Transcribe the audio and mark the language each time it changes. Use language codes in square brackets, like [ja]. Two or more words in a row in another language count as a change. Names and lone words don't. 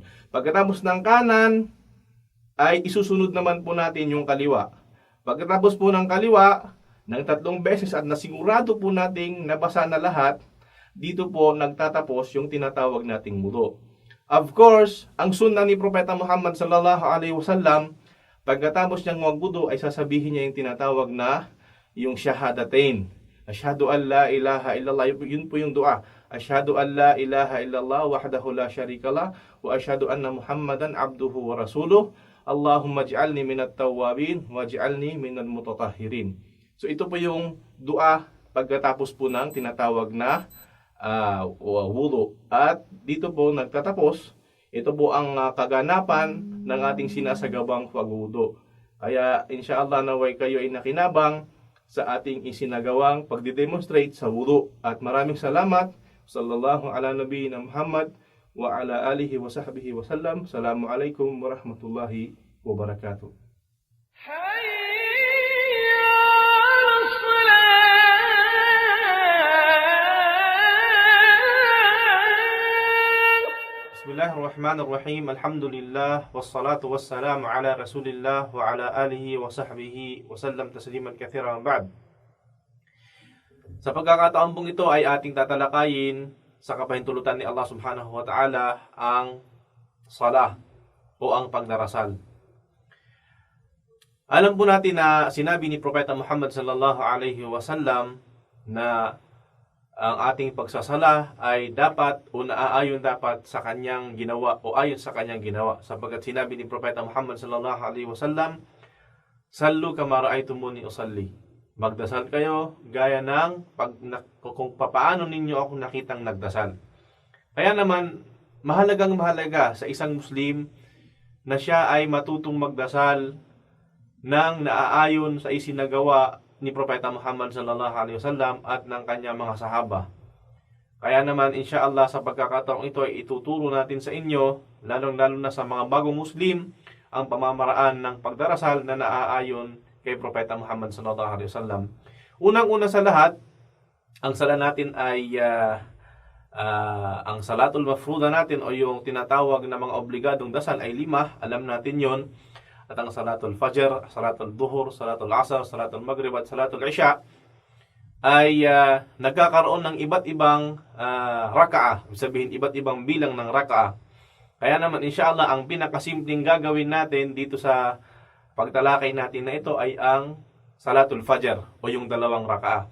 [tl] Pagkatapos ng kanan, ay isusunod naman po natin yung kaliwa. Pagkatapos po ng kaliwa, ng 3 beses at nasigurado po nating nabasa na lahat, dito po nagtatapos yung tinatawag nating wudu. [en] Of course, [tl] ang sunnah ni Propeta Muhammad [ar] صلى الله عليه وسلم, [tl] pagkatapos niyang magwudu ay sasabihin niya yung tinatawag na yung shahadatain. [ar] أشهد أن لا إله إلا الله. [tl] Yun po yung dua. [ar] أشهد أن لا إله إلا الله وحده لا شريك له وأشهد أن محمدا عبده ورسوله. اللهم اجعلني من التوابين واجعلني من المتطهرين. [tl] So ito po yung dua pagkatapos po ng tinatawag na wudu. At dito po nagtatapos. Ito po ang kaganapan ng ating sinasagawang pagwudu. Kaya inshallah naway kayo ay nakinabang sa ating isinagawang pagdidemonstrate sa wudu. At maraming salamat. [ar] صلى الله على نبينا محمد وعلى آله وصحبه وسلم. السلام عليكم ورحمة الله وبركاته. بسم الله الرحمن الرحيم. الحمد لله والصلاة والسلام على رسول الله وعلى آله وصحبه وسلم تسليما كثيرا بعد. [tl] Sa pagkakataon pong ito ay ating tatalakayin sa kapahintulutan ni Allah [ar] سبحانه وتعالى [tl] ang salah o ang pagdarasal. Alam po natin na sinabi ni Propeta Muhammad [ar] صلى الله عليه وسلم [tl] na ang ating pagsasala ay dapat o naaayon dapat sa kanyang ginawa o ayon sa kanyang ginawa. Sapagkat sinabi ni Propeta Muhammad [ar] صلى الله عليه وسلم, "صلوا كما رأيتموني أصلي." [tl] Magdasal kayo gaya ng kung papaano ninyo ako nakitang nagdasal. Kaya naman, mahalaga sa isang Muslim na siya ay matutong magdasal ng naaayon sa isinagawa ni Propeta Muhammad [ar] صلى الله عليه وسلم [tl] at ng kanyang mga sahaba. Kaya naman, insyaallah, sa pagkakataong ito ay ituturo natin sa inyo, lalong-lalo na sa mga bagong Muslim, ang pamamaraan ng pagdarasal na naaayon kay Propeta Muhammad [ar] صلى الله عليه وسلم. [tl] Unang-una sa lahat, ang sala natin ay ang [ar] الصلاة المفروضة [tl] natin o yung tinatawag na mga obligadong dasal ay 5. Alam natin yon. At ang [ar] صلاة الفجر، صلاة الظهر، صلاة العصر، صلاة المغرب [tl] at [ar] صلاة العشاء [tl] ay nagkakaroon ng iba't ibang raka'a. Ibig sabihin, iba't ibang bilang ng raka'a. Kaya naman, insyaallah, ang pinakasimpleng gagawin natin dito sa pagtalakay natin na ito ay ang [ar] صلاة الفجر [tl] o yung 2 raka'a.